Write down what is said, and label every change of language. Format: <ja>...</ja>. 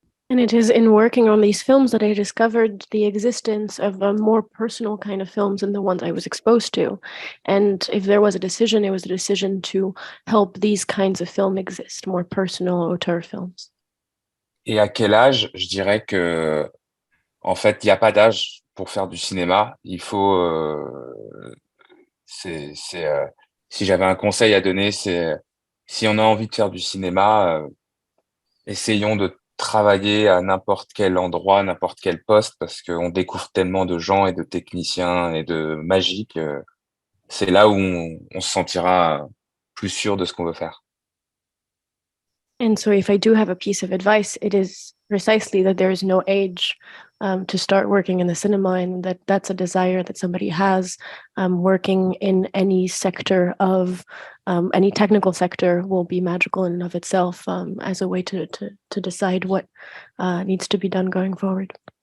<en>And it is in working on these films that I discovered the existence of a more personal kind of films than the ones I was exposed to. And if there was a decision, it was a decision to help these kinds of films exist, more personal auteur films.</en> <fr>Et à quel âge? Je dirais que, en fait, il n'y a pas d'âge pour faire du cinéma. Il faut, si j'avais un conseil à donner, c'est si on a envie de faire du cinéma, essayons de travailler à n'importe quel endroit, n'importe quel poste, parce qu'on découvre tellement de gens et de techniciens et de magie que c'est là où on se sentira plus sûr de ce qu'on veut faire.</fr> <en>And so if I do have a piece of advice, it is precisely that there is no age to start working in the cinema, and that's a desire that somebody has. Working in any sector of any technical sector will be magical in and of itself, as a way to decide what needs to be done going forward.</en>